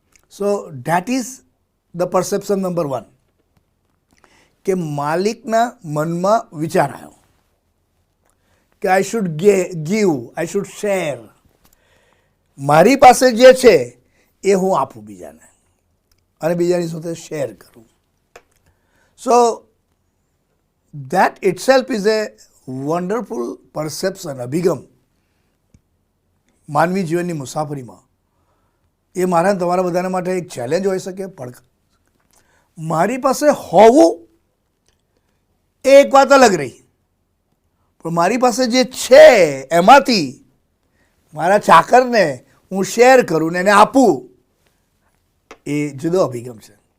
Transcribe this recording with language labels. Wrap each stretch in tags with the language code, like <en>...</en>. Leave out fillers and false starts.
<en>so that is the perception number 1</en> <gu>કે માલિકના મનમાં વિચાર આવ્યો કે</gu> <en>I should give, I should share.</en> <gu>મારી પાસે જે છે એ હું આપું બીજાને અને બીજાની સાથે શેર કરું.</gu> <en>so that itself is a wonderful perception,</en> <gu>અભિગમ માનવી જીવનની મુસાફરીમાં. એ મારા તમારા બધાને માટે એક ચેલેન્જ હોઈ શકે, પડકાર. મારી પાસે હોવું એ એક વાત અલગ રહી, પણ મારી પાસે જે છે એમાંથી મારા ચાકરને હું શેર કરું ને એને આપું, એ જુદો અભિગમ છે.</gu>